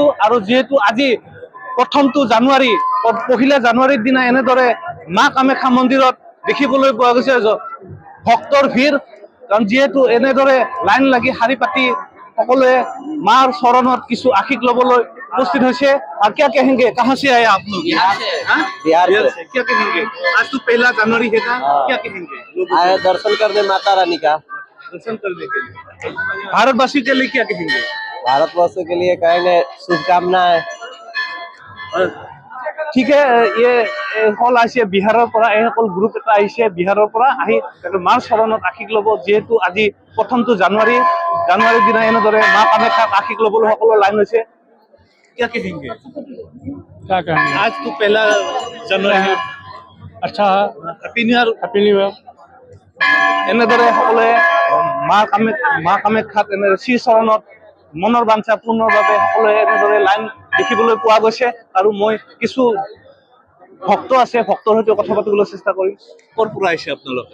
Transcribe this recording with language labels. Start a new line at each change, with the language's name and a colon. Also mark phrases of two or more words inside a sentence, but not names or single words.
Assamese: আৰু যেহেতু আজি প্ৰথমটো জানুৱাৰী, পহিলা জানুৱাৰীৰ দিনা এনেদৰে মা কামাখ্যা মন্দিৰত দেখিবলৈ পোৱা গৈছে ভক্তৰ ভিৰ। কাৰণ যেহেতু এনেদৰে লাইন লাগি শাৰী পাতি সকলোৱে মাৰ চৰণত কিছু আশীষ ল'বলৈ उपस्थित হৈছে।
Hindi: और क्या कहेंगे, कहाँ से आए आप लोग? बिहार से। क्या कहेंगे, आज तो पहला जनवरी है ना, क्या कहेंगे? आए दर्शन करने माता रानी का। दर्शन करने के लिए भारतवासी के लिए क्या कहेंगे? भारतवर्ष के लिए कहेंगे शुभकामनाएं।
Assamese: ঠিক হল আহিছে বিহাৰৰ পৰা, এইসকল গ্ৰুপ এটা আহিছে বিহাৰৰ পৰা আহি মাৰ চৰণত আশীষ ল'ব। যিহেতু আজি প্ৰথমটো জানুৱাৰীৰ দিনা এনেদৰে মা কামাখ্যাক আশীষ ল'বলৈ সকলো লাইন হৈছে।
Hindi: क्या कहेंगे? क्या कहेंगे? आज तो पहला जनवरी है। अच्छा है,
English: Happy New Year. Happy New Year.
Assamese: এনেদৰে সকলোৱে মা কামাখ্যাত এনে শ্ৰী চৰণত মনৰ বাঞ্ছা পূৰ্ণৰ বাবে সকলোৱে এনেদৰে লাইন দেখিবলৈ পোৱা গৈছে। আৰু মই কিছু ভক্ত আছে, ভক্তৰ সৈতে কথা পাতিবলৈ চেষ্টা কৰিম। ক'ৰ পৰা আহিছে আপোনালোকে?